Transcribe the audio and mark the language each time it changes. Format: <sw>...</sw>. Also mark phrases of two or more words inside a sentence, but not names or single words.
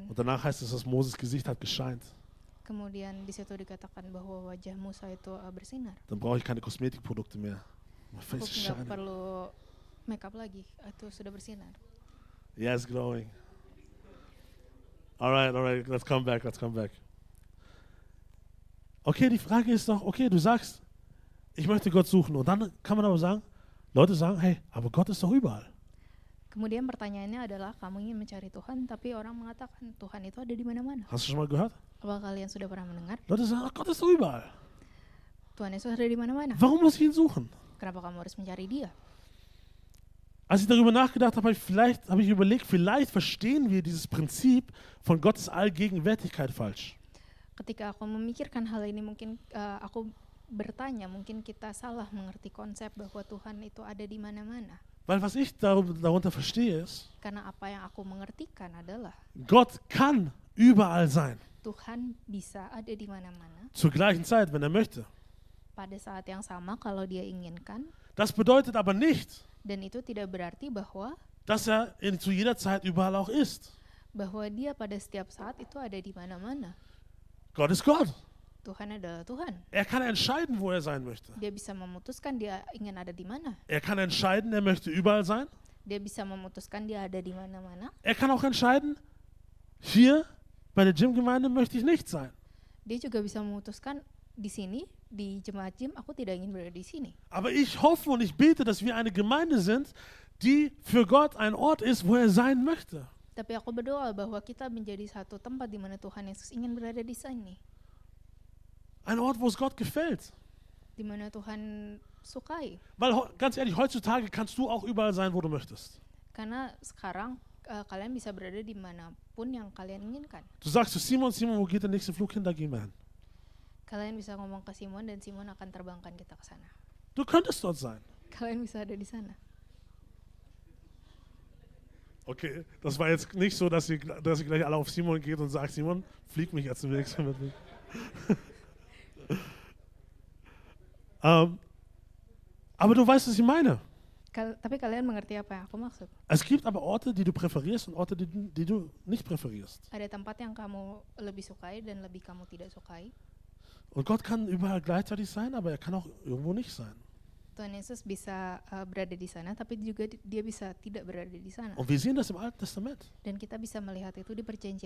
<de>Und danach heißt es, dass Moses Gesicht hat gescheint.</de> <id>Kemudian di situ dikatakan bahwa wajah Musa itu bersinar.</id> <de>Dann brauche ich keine Kosmetikprodukte mehr.</de> <en>My</en> <id>Aku</id> <en>face is</en> <id>nggak</id> <en>shining.</en> <id>perlu makeup lagi, itu sudah bersinar.</id> <en>Yeah, it's glowing. All right, let's come back.</en> <de>Okay, die Frage ist doch, okay, du sagst, ich möchte Gott suchen. Und dann kann man aber sagen, Leute sagen, hey, aber Gott ist doch überall.</de> <id>Kemudian pertanyaannya adalah, kamu ingin mencari Tuhan, tapi orang mengatakan Tuhan itu ada di mana-mana.</id> <de>Hast du schon mal gehört?</de> <id>Apakah kalian sudah pernah mendengar?</id> <de>Leute sagen, ach, Gott ist doch überall.</de> <id>Tuhan Yesus ada di mana-mana.</id> <de>Warum muss ich ihn suchen?</de> <id>Kenapa kamu harus mencari Dia?</id> <de>Als ich darüber nachgedacht habe, habe ich überlegt, vielleicht verstehen wir dieses Prinzip von Gottes Allgegenwärtigkeit falsch.</de> <id>Ketika aku memikirkan hal ini, mungkin aku bertanya, mungkin kita salah mengerti konsep bahwa Tuhan itu ada di mana-mana.</id> <de>Weil was ich darunter verstehe ist,</de> <id>Karena apa yang aku mengertikan adalah</id> <de>Gott kann überall sein.</de> <id>Tuhan bisa ada di mana-mana</id> <de>Zur gleichen Zeit, wenn er möchte.</de> <id>pada saat yang sama kalau Dia inginkan.</id> <de>Das bedeutet aber nicht,</de> <id>Dan itu tidak berarti bahwa</id> <de>dass er zu jeder Zeit überall auch ist.</de> <id>Dia pada setiap saat itu ada di mana-mana.</id> <de>Gott ist Gott.</de> <id>Tuhan adalah Tuhan.</id> <de>Er kann entscheiden, wo er sein möchte.</de> <id>Dia bisa memutuskan Dia ingin ada di mana.</id> <de>Er kann entscheiden, er möchte überall sein.</de> <id>Dia bisa memutuskan Dia ada di mana-mana.</id> <de>Er kann auch entscheiden, hier bei der Gym-Gemeinde möchte ich nicht sein.</de> <id>Dia juga bisa memutuskan, di sini, di jemaat gym, aku tidak ingin berada di sini.</id> <de>Aber ich hoffe und ich bete, dass wir eine Gemeinde sind, die für Gott ein Ort ist, wo er sein möchte.</de> <id>Tapi aku berdoa bahwa kita menjadi satu tempat di mana Tuhan Yesus ingin berada di sini.</id> <de>Ein Ort, wo es Gott gefällt.</de> <id>Di mana Tuhan sukai.</id> <de>Weil ganz ehrlich, heutzutage kannst du auch überall sein, wo du möchtest.</de> <id>Karena sekarang kalian bisa berada di manapun yang kalian inginkan.</id> <de>Du sagst zu Simon, wo geht der nächste Flug hin? Da gehen wir hin.</de> <id>Kalian bisa ngomong ke Simon dan Simon akan terbangkan kita ke sana.</id> <de>Du könntest dort sein.</de> <id>Kalian bisa ada di sana.</id> <de>Okay, das war jetzt nicht so, dass ihr gleich alle auf Simon geht und sagt, Simon, flieg mich jetzt demnächst mit mir. Aber du weißt, was ich meine.</de> <id>Tapi kalian mengerti apa yang aku maksud?</id> <de>Es gibt aber Orte, die du präferierst und Orte, die du nicht präferierst.</de> <id>Ada tempat yang kamu lebih sukai dan lebih kamu tidak sukai.</id> <de>Und Gott kann überall gleichzeitig sein, aber er kann auch irgendwo nicht sein.</de> <id>Tuhan Yesus bisa berada di sana, tapi juga dia bisa tidak berada di sana.</id> <de>Und wir sehen das im Alten Testament.</de> <id>Dan kita bisa melihat itu di Perjanjian</id>